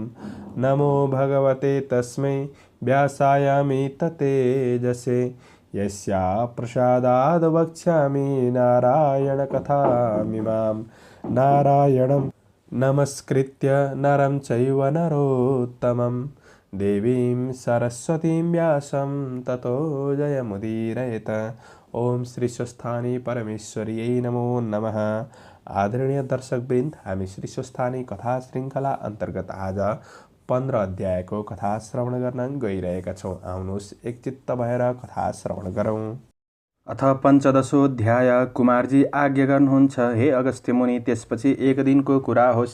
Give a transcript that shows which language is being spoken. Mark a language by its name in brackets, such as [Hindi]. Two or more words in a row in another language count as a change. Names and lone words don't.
[Sanskrit] नमो भगवते तस्मै व्यासायामिततेजसे यस्या प्रसादाद् वक्ष्यामि नारायणकथामिमां। नारायणं नमस्कृत्य नरं चैव नरोत्तमं देवीं सरस्वतीं व्यासं ततो जयमुदीरयेत। ओम श्री स्वस्थानी परमेश्वर्यै नमो नमः। [Nepali] आदरणीय दर्शकवृन्द, हामी श्री स्वस्थानी कथा श्रृङ्खला अन्तर्गत आज 15 अध्यायको कथा श्रवण गर्न गइरहेका छौँ। आउनुहोस् एकचित्त भएर कथा श्रवण गरौँ। अथ 15औं अध्याय। कुमारजी आज्ञा गर्नुहुन्छ, हे अगस्त्य मुनि। त्यसपछि एक दिनको कुरा हो।